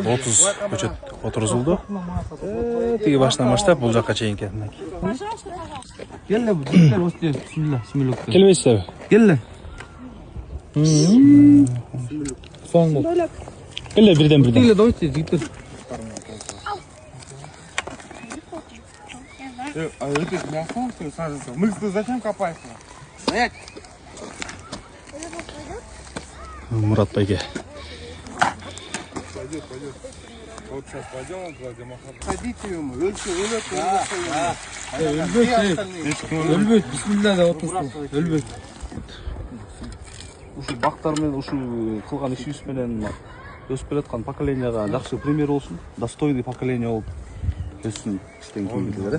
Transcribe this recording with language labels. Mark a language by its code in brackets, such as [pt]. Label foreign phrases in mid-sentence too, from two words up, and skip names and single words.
[ky] 30 көчөт отурузулду. Тиги башынан баштап бул жакка чейинки мынакей. Келе бисмилла, бисмилла. Келбейсизби? Келе. Соң бол. Келе бирден. Келе, давайте, жигиттер. [ru] Это мясо, что саженцы. Мы зачем копаемся? Стоять! [ky] Мурат байке. [ru] Пойдет. Вот сейчас пойдем туда, где Махат. Ходите ему, [ky] өлбөйт, бисмилла деп отурсун. Өлбөйт. Ушу бактар менен, ушу кылган ишибиз менен өсүп келаткан поколенияга жакшы пример болсун. [ru] Достойный поколение [ky] болуп өссүн иштен кийин келгилер.